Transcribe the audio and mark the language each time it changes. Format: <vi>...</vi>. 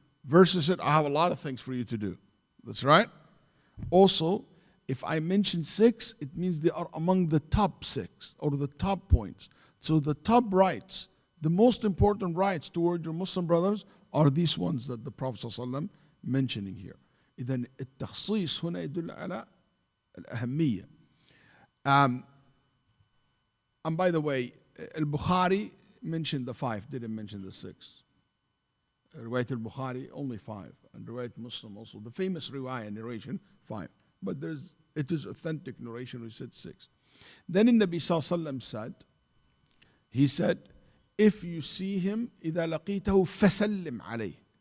<en>Versus it, I have a lot of things for you to do. That's right. Also, if I mention 6, it means they are among the top 6 or the top points. So the top rights, the most important rights toward your Muslim brothers are these ones that the Prophet ﷺ mentioning here.</en> <ar>إذن التخصيص هنا يدل على الأهمية.</ar> <en>And by the way, al-Bukhari mentioned the 5, didn't mention the 6. Riwayat al-Bukhari, only 5. And Riwayat Muslim also. The famous riwayah narration, 5. But it is authentic narration, we said 6. Then the Nabi ﷺ said, he said, if you see him,</en> <ar>إِذَا لَقِيتَهُ فَسَلِّمْ عَلَيْهِ.</ar>